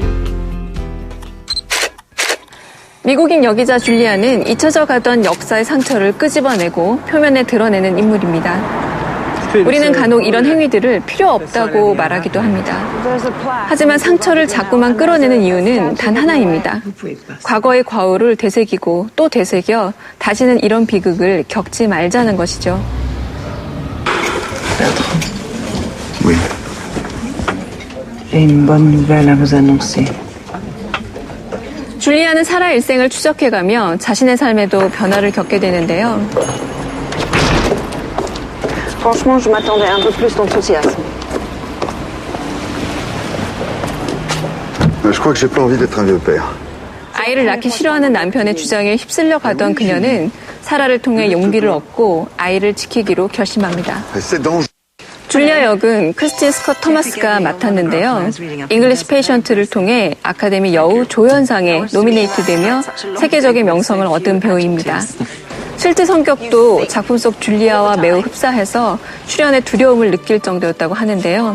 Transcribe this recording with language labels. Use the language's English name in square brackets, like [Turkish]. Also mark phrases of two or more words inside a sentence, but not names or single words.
[Korean] 미국인 여기자 줄리아는 잊혀져 가던 역사의 상처를 끄집어내고 표면에 드러내는 인물입니다. 우리는 간혹 이런 행위들을 필요 없다고 말하기도 합니다. 하지만 상처를 자꾸만 끌어내는 이유는 단 하나입니다. 과거의 과오를 되새기고 또 되새겨 다시는 이런 비극을 겪지 말자는 것이죠. [French] Oui. J'ai une bonne nouvelle à vous annoncer. [Korean] 줄리아는 사라 일생을 추적해가며 자신의 삶에도 변화를 겪게 되는데요. [French] Franchement, je m'attendais un peu plus d'enthousiasme. Je crois que j'ai pas envie d'être un vieux père. [Korean] 아이를 낳기 싫어하는 남편의 주장에 휩쓸려 가던 그녀는 사라를 통해 용기를 얻고 아이를 지키기로 결심합니다. [French] C'est dangereux. [Korean] 줄리아 역은 크리스틴 스컷 토마스가 맡았는데요. 잉글리시 페이션트를 통해 아카데미 여우 조연상에 노미네이트되며 세계적인 명성을 얻은 배우입니다. 실제 성격도 작품 속 줄리아와 매우 흡사해서 출연에 두려움을 느낄 정도였다고 하는데요.